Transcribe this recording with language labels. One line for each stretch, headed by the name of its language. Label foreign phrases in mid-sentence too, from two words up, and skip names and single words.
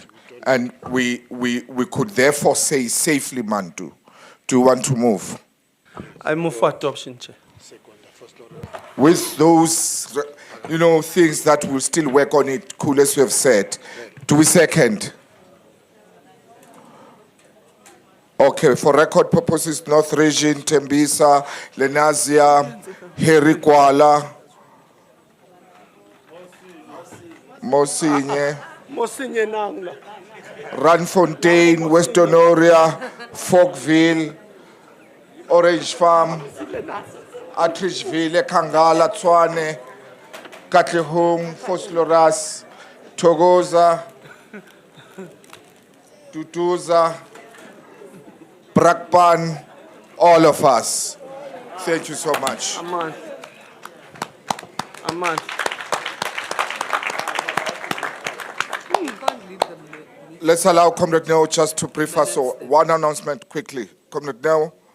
English: And we could therefore say safely, Mantu, do you want to move? I move for adoption, Chair. With those, things that we'll still work on it, cool, as we have said. Do we second? Okay, for record purposes, North Region, Tembisa, Lenazia, Herikwala, Mosinye, Ranfontein, West Honoria, Folkville, Orange Farm, Atrichville, Kangala, Tswane, Katlehong, Fosloras, Togoza, Tutuza, Brakpan, all of us. Thank you so much. Aman. Let's allow Comrade Neo just to brief us. So one announcement quickly. Comrade Neo.